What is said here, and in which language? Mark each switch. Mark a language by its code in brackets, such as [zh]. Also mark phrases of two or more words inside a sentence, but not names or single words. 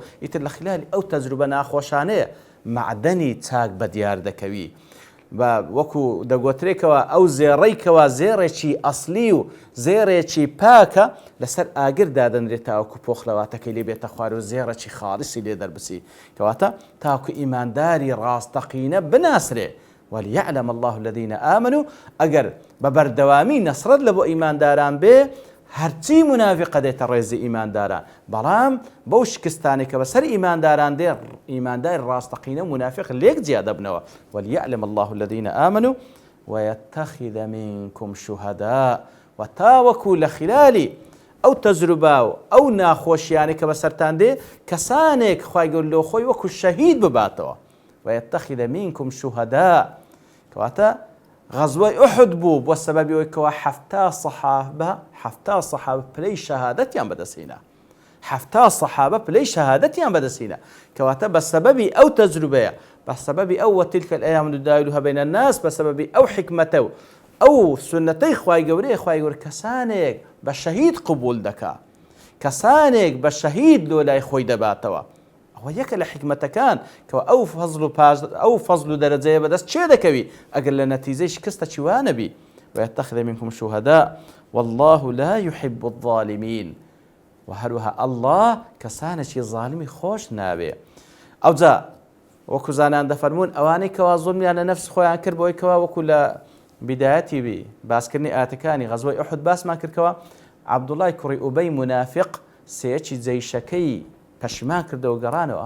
[ckb] ئیتر لە خلالی ئەو تەجروبە ناخۆشانەیە معدەنی چاک بەدیار دەکەوی، بە وەکو دەگوترێکەوە ئەو زێڕەیکەوە زێڕێکی ئەسلی و زێڕێکی پاکە لەسەر ئاگر دادەنرێت تاوەکو پۆخلەواتەکەی لێ بێتە خوار و زێڕێکی خاڵسی لێ دەربسی. کەواتە تاوەکو ئیمانداری ڕاستەقینە بناسرێ. [ar] وليعلم الله الذين آمنوا. [ckb] ئەگەر بە بەردەوامی نەسرەت لە بۆ ئیمانداران بێ، هەرچی منافقە دێتە ڕێزی ئیمانداران، بەڵام بەو شکستانی کە بەسەر ئیمانداران دێ، ئیمانداری ڕاستەقینە منافق لێک جیا دەبنەوە. [ar] وليعلم الله الذين آمنوا ويتخذ منكم شهداء. [ckb] وتاوەکو لە خلالی ئەو تەجروبە و ئەو ناخۆشیانێک کە بەسەرتان دێ، کەسانێک خوای گەورە لۆ خۆی وەکو شەهید بباتەوە. [ar] ويتخذ منكم شهداء. [ckb] کەواتە غەزوەی ئوحود بوو بۆ سەبەبی ئەوەی کەوا حەفتا سەحابە پلەی شەهادەتیان بەدەستهێنا، حەفتا سەحابە پلەی شەهادەتیان بەدەستهێنا. کەواتە بە سەبەبی ئەو تەجروبەیە، بە سەبەبی ئەو [ar] وتلك الأيام نداولها بين الناس، [ckb] بە سەبەبی ئەو حکمەتە و ئەو سنەتەی خوای گەورەیە، خوای گەورە کەسانێک بە شەهید قبول دەکا، کەسانێک بە شەهید لۆ لای خۆی دەباتەوە. ئەوە یەکە لە حکمەتەکان کەەوە ئەو فەزل و دەرەجەیە بەدەست چێ دەکەوی ئەگەر لە نەتیجەی شکستە چیوانەبی. [ar] ويتخذ منكم شهداء والله لا يحب الظالمين. [ckb] وهروها الله کەسانێکی ظالمی خۆش ناوێ. ئەوجا وەکو زانان دەفەرمون ئەوانەی کەوا زوڵمیان لە نەفس خۆیان کرد بۆی کەوا وەکو لە بدایەتی باسکردنی ئاتەکانی غەزوەی ئوحود باسمان کردکەوە، عەبدوڵای کوڕی ئوبەی منافق سێیەکی جەیشەکەی پەشیمان کردەوە گەڕانەوە.